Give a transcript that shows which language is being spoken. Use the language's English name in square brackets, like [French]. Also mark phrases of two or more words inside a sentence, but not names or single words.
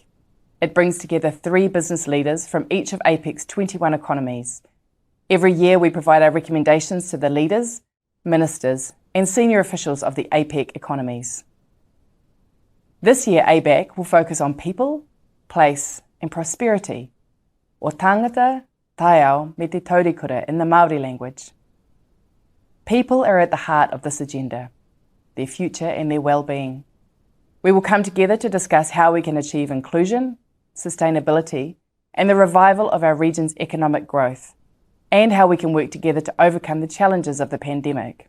[English] It brings together 3 business leaders from each of APEC's 21 economies. Every year we provide our recommendations to the leaders, ministers and senior officials of the APEC economies. This year ABAC will focus on people, place and prosperity, [Māori] o tangata, taiao me te taurikura [English] in the Māori language. People are at the heart of this agenda, their future and their well-being. We will come together to discuss how we can achieve inclusion, sustainability and the revival of our region's economic growth, and how we can work together to overcome the challenges of the pandemic.